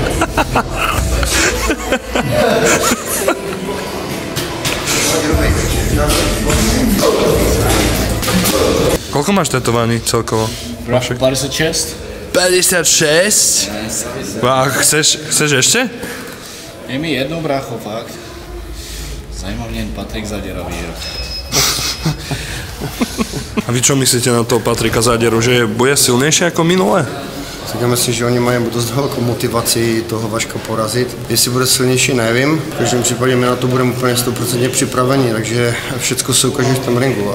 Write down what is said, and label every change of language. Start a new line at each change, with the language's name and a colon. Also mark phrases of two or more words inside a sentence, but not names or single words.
Slovak: Koľko máš tetovaní celkovo? 56? 56? A chceš ešte?
Czech: Je mi jedno, brácho, fakt. Zajímá mě jen Patrik Zadera, víš.
Slovak: A vy čo myslíte na toho Patrika Zaderu, že bude silnejší ako minulé?
Czech: Tak já myslím, že oni mají dost velkou motivaci toho Vaška porazit. Jestli bude silnější, nevím. V každém případě my na to budeme úplně 100% připraveni, takže všechno se ukáže v tom ringu.